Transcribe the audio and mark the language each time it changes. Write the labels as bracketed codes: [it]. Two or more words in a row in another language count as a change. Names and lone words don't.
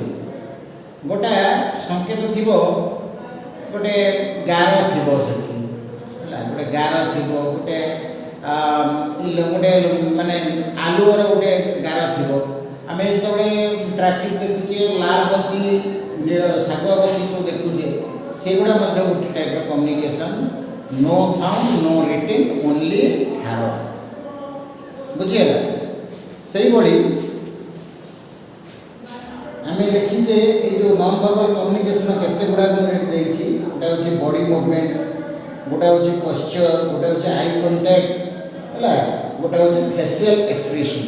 [or] ଗୋଟାଏ ସଂକେତ ଥିବ, ଗୋଟେ ଗାର ଥିବ ସେଠି, ହେଲା, ଗୋଟେ ଗାର ଥିବ, ଗୋଟେ ମାନେ ଆଲୁଅର ଗୋଟେ ଗାର ଥିବ। ଆମେ ଯେତେବେଳେ ଟ୍ରାଫିକ୍ ଦେଖୁଛେ, ଲାଲ ବତି, ଶାଗୁଆ ବତି ସବୁ ଦେଖୁଛେ, ସେଗୁଡ଼ା ମଧ୍ୟ ଗୋଟେ ଟାଇପ୍ର କମ୍ୟୁନିକେସନ୍। [en] no sound, no written, only ଠାର। [or] ବୁଝିଗଲା? ସେଇଭଳି ଆମେ ଦେଖିଛେ ଏଇ ଯେଉଁ [en] non verbal communication [or] କେତେ ଗୁଡ଼ାକ ଦେଇଛି। ଗୋଟେ ହେଉଛି [en] body movement, [or] ଗୋଟେ ହେଉଛି ପଶ୍ଚର, ଗୋଟେ ହେଉଛି [en] eye contact, [or] ହେଲା, ଗୋଟେ ହେଉଛି [en] facial expression.